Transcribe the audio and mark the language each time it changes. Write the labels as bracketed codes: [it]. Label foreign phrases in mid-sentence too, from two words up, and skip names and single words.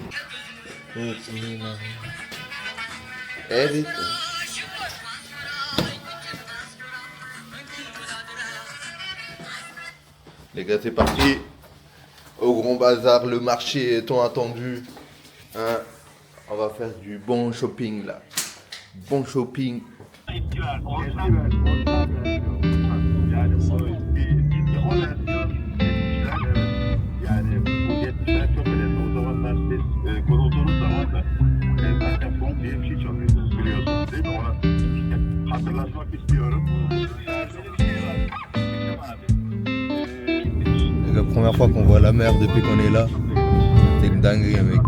[fr] Les gars, c'est parti. Au Grand Bazar, le marché est tant attendu. Hein, on va faire du bon shopping là. Bon shopping. [tr] Konulduğunuz zaman da zaten son diye bir şey çalıyorsunuz biliyorsunuz değil mi? Ona hatırlatmak istiyorum. [fr] La première fois qu'on voit la mer depuis qu'on est là, c'est une dinguerie mec.